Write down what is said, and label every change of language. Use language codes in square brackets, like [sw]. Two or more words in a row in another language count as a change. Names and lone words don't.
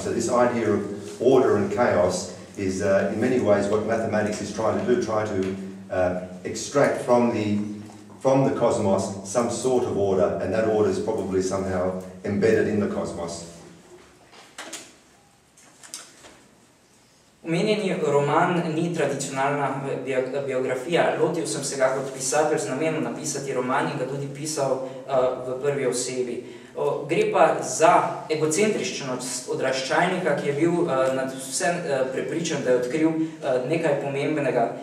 [en] So this idea of order and chaos is in many ways what mathematics is trying to do, try to extract from the cosmos some sort of order, and that order is probably somehow embedded in the cosmos. [sl] Omenjeni roman ni tradicionalna biografija. Lotil sem se ga kot pisatelj z namenom napisati roman in ga tudi pisal v prvi osebi. Gre pa za egocentričnost odraščajnika, ki je bil nad vse prepričan, da je odkril nekaj pomembnega.